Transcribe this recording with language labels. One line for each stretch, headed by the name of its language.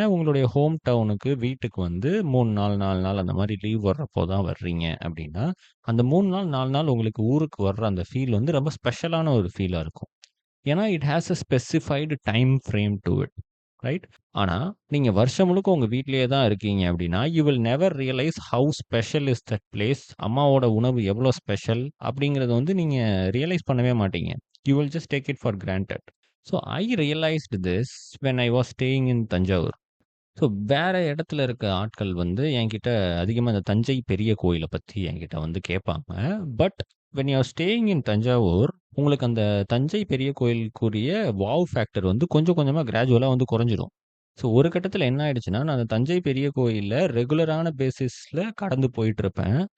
Tamil: உங்களுடைய ஹோம் டவுனுக்கு வீட்டுக்கு வந்து 3 நாள் 4 நாள் அந்த மாதிரி லீவ் வர்றப்போ தான் வர்றீங்க அப்படின்னா அந்த 3 நாள் 4 நாள் உங்களுக்கு ஊருக்கு வர்ற அந்த ஃபீல் வந்து ரொம்ப ஸ்பெஷலான ஒரு ஃபீலாக இருக்கும்.
English: ஏன்னா it has a specified time frame to it, right?
Tamil: ஆனால் நீங்கள் வருஷம் முழுக்க உங்கள் வீட்டிலேயே தான் இருக்கீங்க அப்படின்னா
English: You will never realise how special is that place.
Tamil: அம்மாவோட உணவு எவ்வளோ ஸ்பெஷல் அப்படிங்கிறத வந்து நீங்கள் ரியலைஸ் பண்ணவே மாட்டீங்க.
English: You will just take it for granted. So I realized this when I was staying in Tanjavur.
Tamil: So வேற இடத்துல இருக்க ஆட்கள் வந்து என்கிட்ட அதிகமாக இந்த தஞ்சை பெரிய கோயிலை பற்றி என்கிட்ட வந்து கேட்பாங்க.
English: but when you are staying in Thanjavur,
Tamil: உங்களுக்கு அந்த தஞ்சை பெரிய கோயிலுக்குரிய வாவ் ஃபேக்டர் வந்து கொஞ்சம் கொஞ்சமாக கிராஜுவலாக வந்து குறைஞ்சிரும். ஸோ ஒரு கட்டத்தில் என்ன ஆயிடுச்சுன்னா, நான் அந்த தஞ்சை பெரிய கோயிலில் ரெகுலரான பேசிஸில் கடந்து போயிட்டு இருப்பேன்.